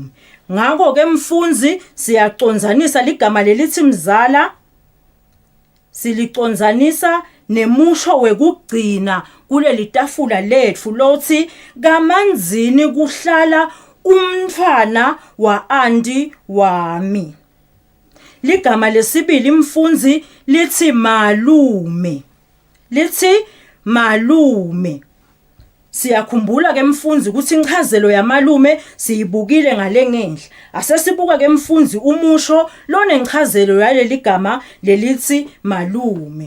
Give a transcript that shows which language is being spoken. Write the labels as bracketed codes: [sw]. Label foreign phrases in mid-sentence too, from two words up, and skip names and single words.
[ss] Ngakho ke mfundzi siyaconzanisa ligama lelithi mzala siliconzanisa nemusho wekugcina kuleli tafula lethu lothi kamanzini kuhlala umntwana wa anti wami. Ligama lesibili mfundzi lithi malume. Lithi malume. Siyakhumbula ke mfundzi ukuthi inchazelo yamalume siyibukile ngale ngenhla. Asesibuka ke mfundzi umusho lonenchazelo yaleli gama lelithi malume.